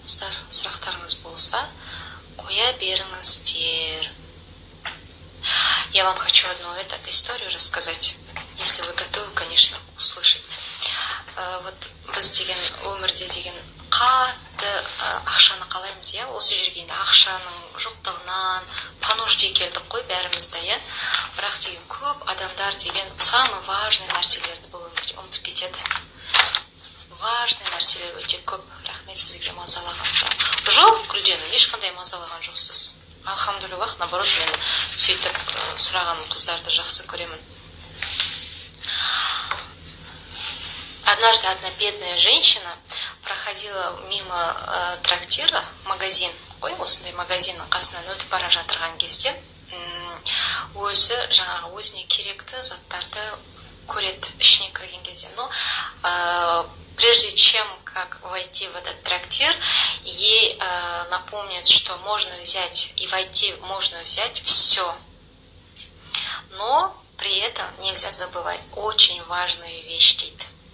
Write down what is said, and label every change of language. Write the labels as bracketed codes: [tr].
[kk] Сұрақтарыңыз болса, қоя беріңіздер. [ru] Я вам хочу одну историю рассказать, если вы готовы, конечно, услышать. [kk] Вот біз деген өмірде деген қатты ақшаны қалаймыз, осы жерге ақшаның жоқтығынан понуждей келдік қой бәрімізді, бірақ деген көп адамдар деген [ru] самый важный [kk] нәрселерді бұл өмірде ұмытып кетеді. Важный нәрселер өте көп. Рахмет сізге мазалаған сұрақ. Жоқ, Гүлден, ешқандай мазалаған жоқсыз. Алхамдулиллах, наоборот, мен сөйтіп сұраған қыздарды жақсы көремін. [ru] Однажды одна бедная женщина проходила мимо трактира, [kk] магазин, ой, осындай магазиннің қасынан өтіп бара жатырған кезде өзі жаңағы өзіне керекті заттарды көреді ішіне кірген кезде. [ru] Но прежде чем как войти в этот трактир, ей напомнят, что можно взять и войти, можно взять все. Но при этом нельзя забывать очень важную вещь, дейді.